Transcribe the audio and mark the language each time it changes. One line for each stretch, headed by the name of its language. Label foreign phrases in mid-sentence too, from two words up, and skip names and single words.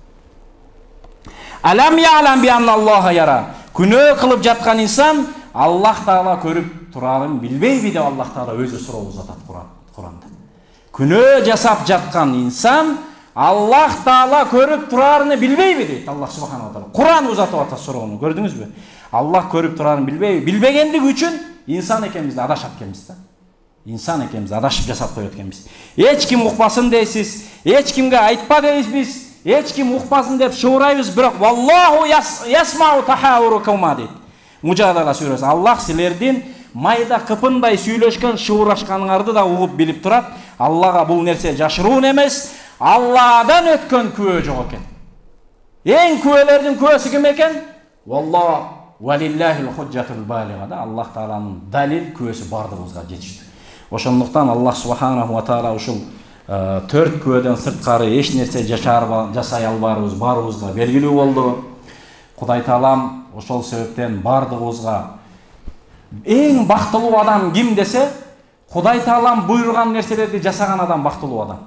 Arabic: ألم يعلم بأن الله يرى.
Kyrgyz: Күнөө кылып жаткан инсан Аллах Таала көрүп турарын билбейби деп Аллах Таала өзү суроо атат Куранда. Күнөө жасап жаткан инсан Аллах Таала көрүп турарын билбейби дейт Аллах субханаху ва таала. Куран узатып атат суроону, көрдүңүзбү? Аллах көрүп турарын билбейби? Билбегендик үчүн инсан экенбизди адашат экенбиз да. инсан экенбиз, адашып жасап коет экенбиз. Эч ким укпасын дейсиз, эч кимге айтпа дейбиз, эч ким укпасын деп шуурайбыз, бирок
Arabic: والله يسمع تحاوركما
Kyrgyz: дейт. Мужадала сүрөсү. Аллах силердин майда кыпындай сүйлөшкөн, шуурашканыңарды да угуп билип турат. Аллага бул нерсе жашыруун эмес, Алладан өткөн күбө жок экен. Эң күбөлөрдүн күбөсү ким экен?
Arabic: والله ولله الحجة البالغة,
Kyrgyz: да Аллах тааланын далил күбөсү бардыгыбызга жетиштүү. Ошондуктан Аллах субханаху ва таала ушул 4 күбөдөн сырткары эч нерсе жасай албаарыбыз баарыбызга белгилүү болду. Кудай таалам ошол себептен бардыгыбызга эң бактылуу адам ким десе, Кудай таалам буйруган нерселерди жасаган адам бактылуу адам.